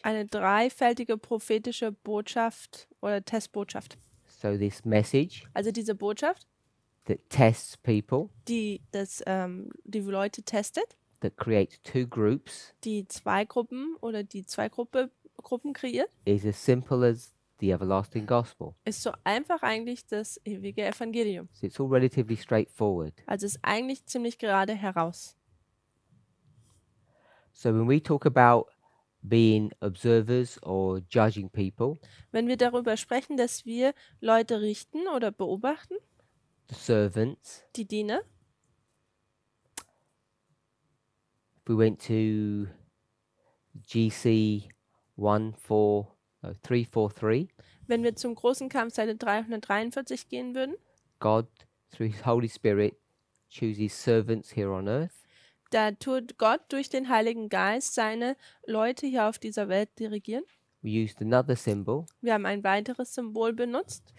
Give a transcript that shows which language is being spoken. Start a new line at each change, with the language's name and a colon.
German: eine dreifältige prophetische Botschaft oder Testbotschaft.
English: So this message
German: Also diese Botschaft,
English: that tests people,
German: die die Leute testet,
English: that creates 2 groups,
German: die 2 Gruppen oder die 2 Gruppen kreiert,
English: is as simple as the everlasting gospel.
German: ist so einfach eigentlich das ewige Evangelium.
English: So it's all relatively straightforward.
German: Also ist eigentlich ziemlich gerade heraus.
English: So when we talk about being observers or judging people,
German: Wenn wir darüber sprechen, dass wir Leute richten oder beobachten,
English: the servants,
German: die Diener,
English: we went to GC 343,
German: wenn wir zum großen Kampf Seite 343 gehen würden,
English: God, through his Holy Spirit, chooses servants here on earth.
German: da tut Gott durch den Heiligen Geist seine Leute hier auf dieser Welt dirigieren.
English: We used another symbol,
German: Wir haben ein weiteres Symbol benutzt,